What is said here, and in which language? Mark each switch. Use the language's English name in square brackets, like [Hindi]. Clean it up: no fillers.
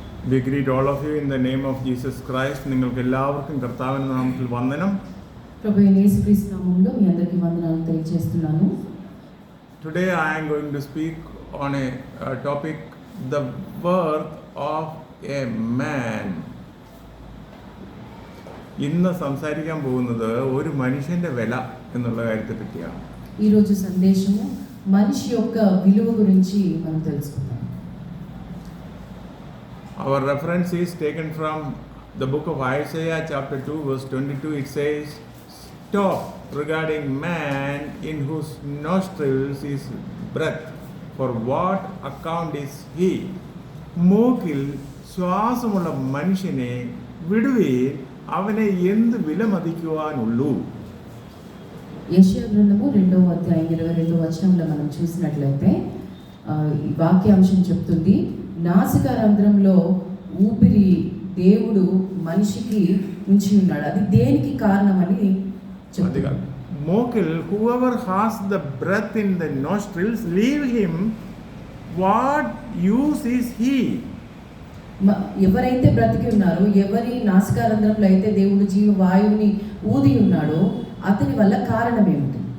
[English] We greet all of you in the name of Jesus Christ. [Malayalam] നിങ്ങൾക്ക് എല്ലാവർക്കും കർത്താവിന്റെ നാമത്തിൽ വന്ദനം. [Telugu] ప్రభు యేసుక్రీస్తు నామములో మీ అందరికీ వందనాలు తెలియజేస్తున్నాను. [English] Today I am going to speak on a topic, the worth of a man. [Malayalam] ഇന്ന് സംസാരിക്കാൻ പോകുന്നത് ഒരു മനുഷ്യന്റെ വില എന്നുള്ള കാര്യത്തെ പറ്റിയാണ്. [Telugu] ఈ రోజు సందేశము మనిషి యొక్క విలువ గురించి మనం తెలుసుకుందాం. [English] Our reference is taken from the book of Isaiah chapter 2 verse 22. It says, "Stop regarding man in whose nostrils is breath, for what account is he?" [Malayalam] മൂക്കിൽ ശ്വാസമുള്ള മനുഷ്യനെ വിടുവീൻ, അവനെ എന്ത് വിലമതിക്കുവാനുള്ളൂ. [Telugu] యెషయా గ్రంథము 2వ అధ్యాయం 22వ వచనంలో మనం చూసినట్లయితే ఈ వాక్యాంశం చెప్తుంది, నాసికారంధ్రంలో ఊపిరి దేవుడు మనిషికి ఉంచి ఉన్నాడు, అది దేనికి కారణమని చెప్తుంది. [English] మూకిల్, whoever has the breath in the nostrils, leave him, what use is he? [Telugu] ఎవరైతే బ్రతికి ఉన్నారో, ఎవరి నాసికారంధ్రంలో అయితే దేవుడు జీవ వాయువుని ఊది ఉన్నాడో అతని వల్ల కారణం ఏమిటి?